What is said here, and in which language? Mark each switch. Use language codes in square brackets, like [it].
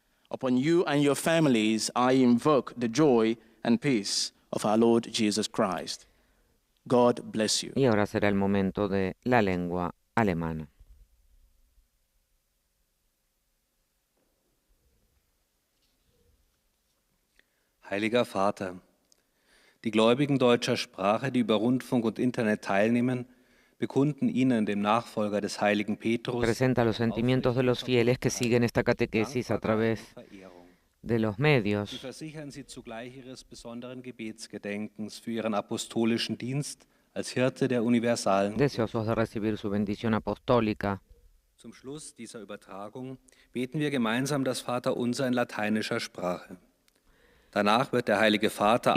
[en] Upon you and your families I invoke the joy and peace of our Lord Jesus Christ. God bless you. [es] Y ahora será el momento de la lengua alemana. [de] Heiliger Vater, die Gläubigen deutscher Sprache, die über Rundfunk und Internet teilnehmen, bekunden Ihnen, dem Nachfolger des heiligen Petrus, [es] presenta los sentimientos de los fieles que siguen esta catequesis a través de los medios. [de] Sie versichern Sie zugleich Ihres besonderen Gebetsgedenkens für Ihren apostolischen Dienst als Hirte der universalen. [es] Deseosos de recibir su bendición apostólica. [de] Zum Schluss dieser Übertragung beten wir gemeinsam das Vaterunser in lateinischer Sprache. Danach wird der Heilige Vater